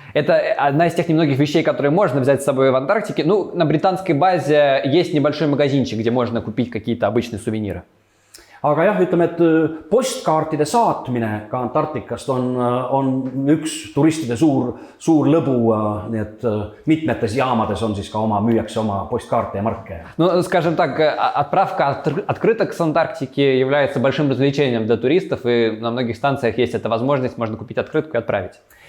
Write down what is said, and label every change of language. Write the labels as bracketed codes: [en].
[ru] Это одна из тех немногих вещей, которые можно взять с собой в Антарктике. На британской базе есть небольшой магазинчик, где можно купить какие-то обычные сувениры. [et] Aga jah, ütleme, et postkaartide saatmine ka Antarktikast on üks turistide suur lõbu, nii et mitmetes jaamades on siis ka müüakse oma postkaarte ja marke. [ru] Скажем так, отправка открыток с Антарктики является большим развлечением для туристов, и на многих станциях есть эта возможность, можно купить открытку и отправить.